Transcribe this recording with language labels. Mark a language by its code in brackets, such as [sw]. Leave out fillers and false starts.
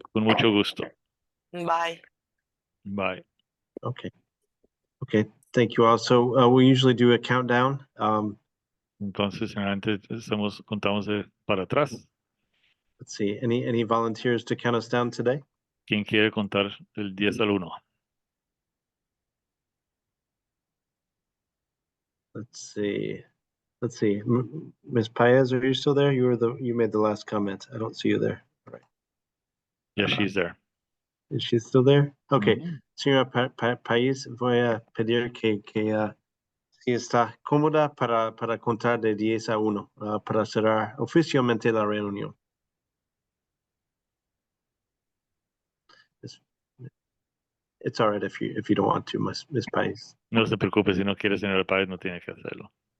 [es] Con mucho gusto. [en] Bye. Bye. Okay. Okay. Thank you all. So we usually do a countdown. [es] Entonces, antes contamos para atrás. [en] Let's see. Any volunteers to count us down today? [es] ¿Quién quiere contar del 10 al 1? [en] Let's see. Let's see. Ms. Paez, are you still there? You made the last comment. I don't see you there. All right. Yes, she's there. Is she still there? Okay. [es] Señora Paez, voy a pedir que Si está cómoda para contar de 10 a 1, para cerrar oficialmente la reunión. [en] It's all right if you don't want to, Miss Pais. [es] No se preocupe, si no quiere, señora Páez, no tiene que hacerlo.